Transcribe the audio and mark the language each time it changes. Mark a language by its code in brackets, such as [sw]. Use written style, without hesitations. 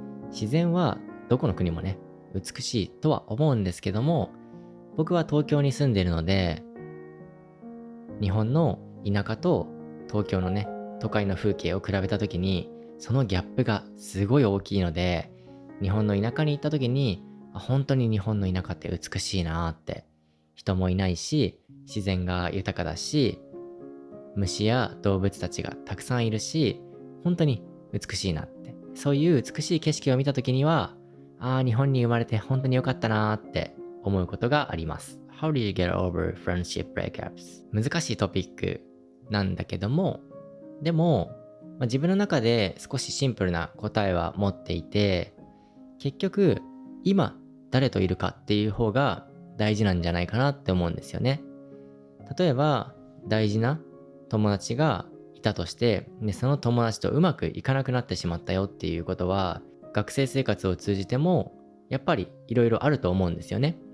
[ja] 自然はどこの国もね、美しいとは思うんですけども、僕は東京に住んでいるので、日本の田舎と東京のね、都会の風景を比べた時に、そのギャップがすごい大きいので、日本の田舎に行った時に、本当に日本の田舎って美しいなーって。人もいないし、自然が豊かだし、虫や動物たちがたくさんいるし、本当に美しいなってそういう美しい景色を見た時には、ああ、日本に生まれて本当に良かったなーって思うことがあります。 [en] How do you get over friendship breakups? [ja] 難しいトピックなんだけども、でも、自分の中で少しシンプルな答えは持っていて、結局、今誰といるかっていう方が大事なんじゃないかなって思うんですよね。例えば、大事な友達がいたとして、で、その友達とうまくいかなくなってしまったよっていうことは、学生生活を通じても、やっぱりいろいろあると思うんですよね。